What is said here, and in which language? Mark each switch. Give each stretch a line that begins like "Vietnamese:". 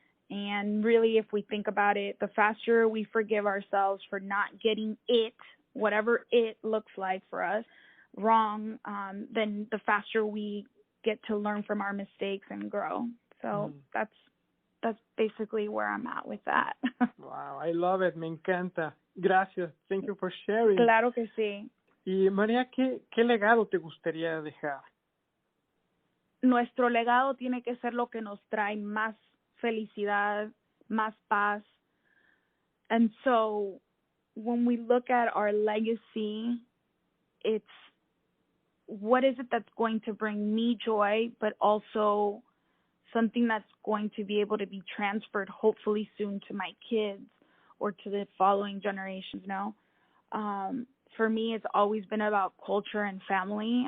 English: And really, if we think about it, the faster we forgive ourselves for not getting it, whatever it looks like for us, wrong, then the faster we get to learn from our mistakes and grow. So that's basically where I'm at with that. Wow, I love it.
Spanish: Me encanta. Gracias.
English: Thank you for sharing.
Spanish: Claro que sí. Y María, ¿qué legado te gustaría dejar? Nuestro legado tiene que ser lo que nos trae más felicidad, más paz.
English: And so when we look at our legacy, it's what is it that's going to bring me joy, but also something that's going to be able to be transferred hopefully soon to my kids or to the following generations, For me, it's always been about culture and family.